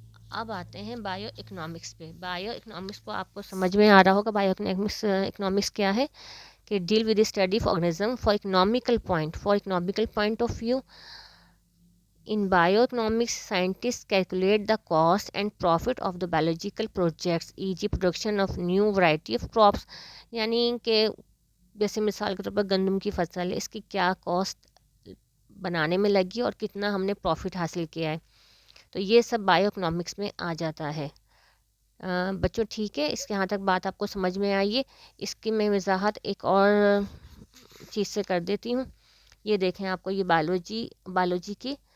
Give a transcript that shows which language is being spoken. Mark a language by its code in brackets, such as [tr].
[ur] اب آتے ہیں بایو اکنامکس پہ. بایو اکنامکس کو آپ کو سمجھ میں آ رہا ہوگا بایو اکنامکس کیا ہے، کہ [en] Deal with study of organism for economical point of view. In bioeconomics, scientists calculate the cost and profit of the biological projects, e.g. production of new variety of crops. [ur] یعنی کہ جیسے مثال کے طور پر گندم کی فصل ہے، اس کی کیا کاسٹ بنانے میں لگی اور کتنا ہم نے پروفٹ حاصل کیا ہے. تو یہ سب بایو اکنامکس میں آ جاتا ہے۔ بچوں ٹھیک ہے، اس کے یہاں تک بات آپ کو سمجھ میں آئی ہے؟ اس کی میں وضاحت ایک اور چیز سے کر دیتی ہوں۔ یہ دیکھیں، آپ کو یہ بایولوجی کی